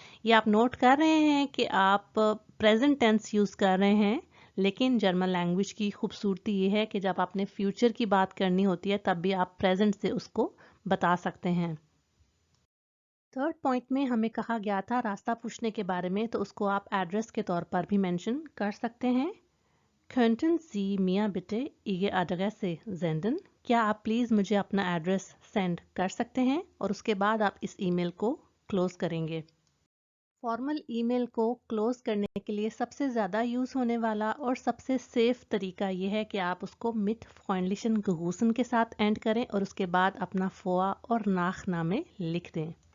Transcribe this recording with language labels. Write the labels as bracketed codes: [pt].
[hi] ये आप नोट कर रहे हैं कि आप प्रेजेंट टेंस यूज़ कर रहे हैं, लेकिन जर्मन लैंग्वेज की खूबसूरती ये है कि जब आपने फ्यूचर की बात करनी होती है तब भी आप प्रेजेंट से उसको बता सकते हैं। थर्ड पॉइंट में हमें कहा गया था रास्ता पूछने के बारे में, तो उसको आप एड्रेस के तौर पर भी मेंशन कर सकते हैं। [de] Könnten Sie mir bitte Ihre Adresse senden? [hi] क्या आप प्लीज़ मुझे अपना एड्रेस सेंड कर सकते हैं? और उसके बाद आप इस ईमेल को क्लोज करेंगे। फॉर्मल ईमेल को क्लोज करने के लिए सबसे ज़्यादा यूज़ होने वाला और सबसे सेफ तरीका ये है कि आप उसको [de] मिट फ्रेंडलिशन ग्रूसन [hi] के साथ एंड करें और उसके बाद अपना फोआ और नाखनामे लिख दें।